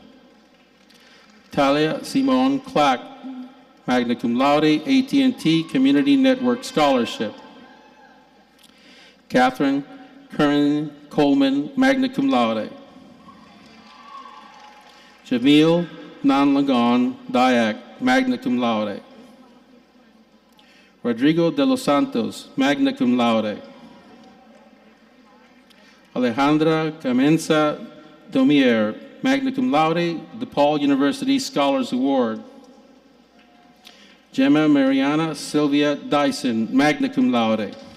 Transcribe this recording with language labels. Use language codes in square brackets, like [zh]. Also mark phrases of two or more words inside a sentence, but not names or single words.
[en] Talia Simone Clack, [la] magna cum laude, [en] AT&T Community Network Scholarship. Catherine Curran Coleman, [la] magna cum laude. [en] Jamil Nanlagon Dayak, [la] magna cum laude. [en] Rodrigo de los Santos, [la] magna cum laude. [en] Alejandra Camenza Domier, [la] magna cum laude, [en] DePaul University Scholars Award. Gemma Mariana Sylvia Dyson, [la] magna cum laude.